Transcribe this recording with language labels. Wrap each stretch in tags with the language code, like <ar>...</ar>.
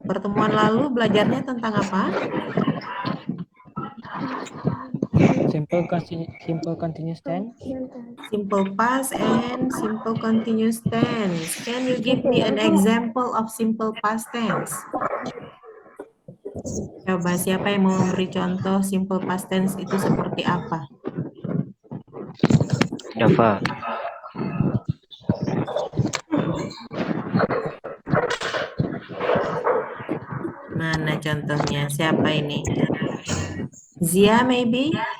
<id>Pertemuan lalu belajarnya tentang apa?</id> <en>Simple continuous tense. Simple past and simple continuous tense. Can you give me an example of simple past tense?</en> <id>Coba siapa yang mau memberi contoh simple past tense itu seperti apa? Dafa. Mana contohnya? Siapa ini? Zia maybe?</id>